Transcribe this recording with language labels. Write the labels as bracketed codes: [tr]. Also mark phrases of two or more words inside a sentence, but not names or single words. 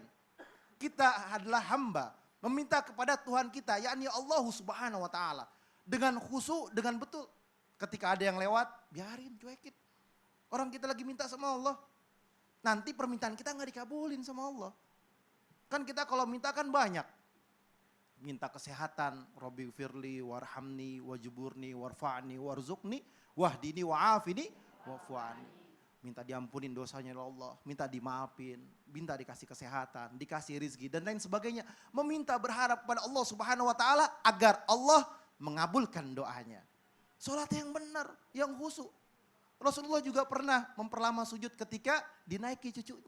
[id] Kita adalah hamba, meminta kepada Tuhan kita, yakni Allah [ar] سبحانه وتعالى. [id] Dengan khusyuk, dengan betul. Ketika ada yang lewat, biarin, cuekin. Orang kita lagi minta sama Allah. Nanti permintaan kita nggak dikabulin sama Allah. Kan kita kalau minta kan banyak. Minta kesehatan, [ar] رب اغفر لي وارحمني واجبرني وارفعني وارزقني واهدني وعافني واعف عني. [id] Minta diampunin dosanya oleh Allah, minta dimaafin, minta dikasih kesehatan, dikasih rizki dan lain sebagainya. Meminta berharap pada Allah [ar] سبحانه وتعالى [id] agar Allah mengabulkan doanya. Salat yang benar, yang khusyuk. Rasulullah juga pernah memperlama sujud ketika dinaiki cucunya.